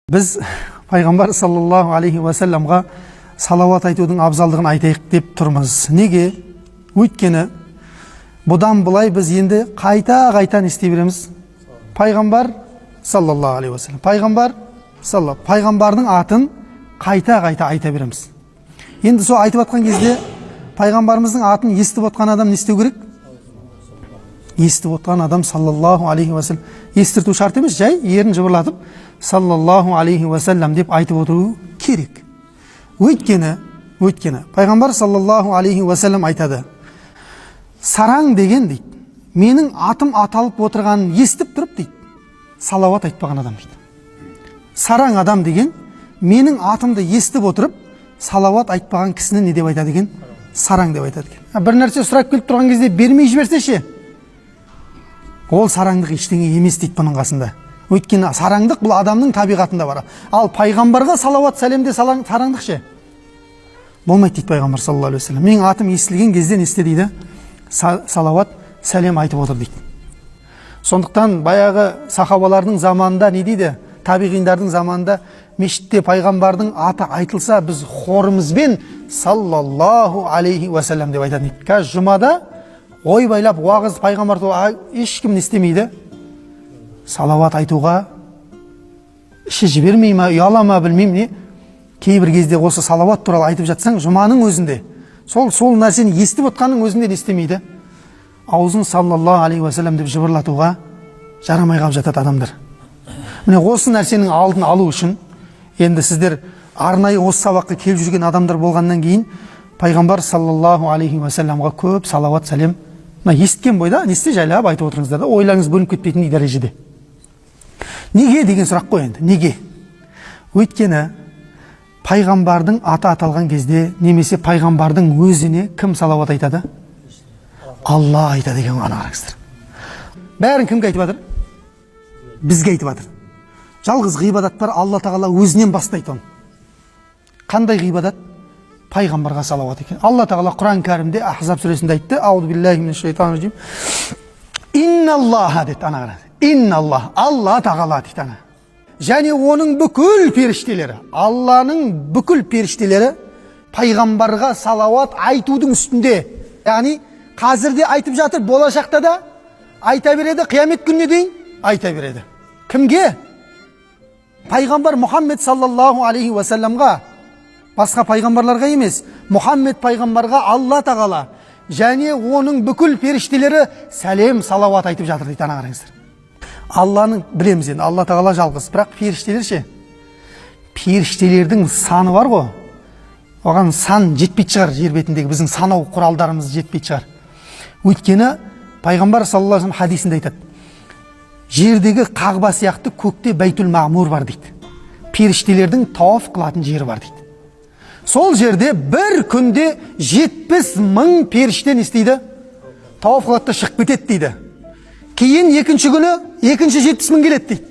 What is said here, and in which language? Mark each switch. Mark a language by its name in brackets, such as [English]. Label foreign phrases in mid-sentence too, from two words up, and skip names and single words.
[Kazakh] Biz Пайғамбар [Arabic] صلى الله عليه وسلم [Kazakh] салауат айтудың абзалдығын айтайық деп тұрмыз. Неге? Өйткені бұдан былай біз енді қайта не істей береміз? [Arabic] Пайғамбар صلى الله عليه وسلم. [Kazakh] Пайғамбардың атын қайта айта береміз. Енді сол айтып атқан кезде пайғамбарымыздың атын естіп отқан адам не істеу керек? Естіп отқан адам [Arabic] صلى الله عليه وسلم. [Kazakh] Естірту шарт емес, жай ерін жыбырлатып [Arabic] صلى الله عليه وسلم [Kazakh] деп айтып отыру керек. Өйткені пайғамбар [Arabic] صلى الله عليه وسلم [Kazakh] айтады: сараң деген дейді, менің атым аталып отырғанын естіп тұрып дейді, салауат айтпаған адам дейді. Сараң адам деген менің атымды естіп отырып салауат айтпаған кісіні не деп айтады екен? Сараң деп айтады екен. Бір нәрсе сұрап келіп тұрған кезде бермей жіберсе ше, ол сараңдық ештеңе емес дейді бұның қасында. Өйткені сараңдық бұл адамның табиғатында бар. Ал пайғамбарға салауат сәлемде сараңдық ше болмайды дейді пайғамбар [Arabic] صلى الله عليه وسلم. [Kazakh] Менің атым естілген кезде не істе дейді? Салауат сәлем айтып отыр дейді. Сондықтан баяғы сахабалардың заманында не дейді? Табиғиндардың заманында мешітте пайғамбардың аты айтылса, біз хорымызбен [Arabic] صلى الله عليه وسلم [Kazakh] деп айтады дейді. Қазір жұмада ой байлап уағыз пайғамбар туралы ешкім не істемейді? Салауат айтуға іші жібермей ма, ұяла ма білмеймін не. Кейбір кезде осы салауат туралы айтып жатсаң, жұманың өзінде сол нәрсені естіп отқанның өзінде не істемейді? Аузын [Arabic] صلى الله عليه وسلم [Kazakh] деп жыбырлатуға жарамай қалып жатады адамдар. Міне осы нәрсенің алдын алу үшін енді сіздер арнайы осы сабаққа келіп жүрген адамдар болғаннан кейін пайғамбар [Arabic] صلى الله عليه وسلم [Kazakh] көп салауат сәлем есткен бойда не істе жайлап айтып отырыңыздар да, ойларыңыз бөлініп кетпейтін дәрежеде. Неге деген сұрақ қой енді? Неге? Өйткені пайғамбардың аты аталған кезде немесе пайғамбардың өзіне кім салауат айтады? Алла айтады екен, ғана қараңыздар. Бәрін кімге айтып жатыр? Бізге айтып жатыр. Жалғыз ғибадат бар, Алла тағала өзінен бастайды оны. Қандай ғибадат? Пайғамбарға салауат екен. Алла тағала Құран кәрімде Ахзаб сүресінде айтты: [Arabic] أعوذ بالله من الشيطان الرجيم. [Kazakh] Инналлаха деді, ана қараңыз. Инналлах, Алла тағала дейді ана. Және оның бүкіл періштелері, Алланың бүкіл періштелері пайғамбарға салауат айтудың үстінде. Яғни қазірде айтып жатыр, болашақта да айта береді, қиямет күніне дейін айта береді. Кімге? Пайғамбар Мұхаммед [Arabic] صلى الله عليه وسلم, [Kazakh] басқа пайғамбарларға емес, Мұхаммед пайғамбарға Алла тағала және оның бүкіл періштелері сәлем салауат айтып жатыр дейді. Ана қараңыздар. Алланың білеміз енді, Алла тағала жалғыз, бірақ періштелер ше? Періштелердің саны бар ғой, оған сан жетпейді шығар, жер бетіндегі біздің санау құралдарымыз жетпейді шығар. Өйткені пайғамбар [Arabic] صلى الله عليه وسلم [Kazakh] хадисінде айтады: жердегі Қағба сияқты көкте Бәйтул Мағмур бар дейді. Періштелердің тауаф қылатын жері бар дейді. Сол жерде бір күнде 70.000 періште не істейді? Тауаф қылады да шығып кетеді дейді. Кейін екінші күні екінші 70.000 келеді дейді.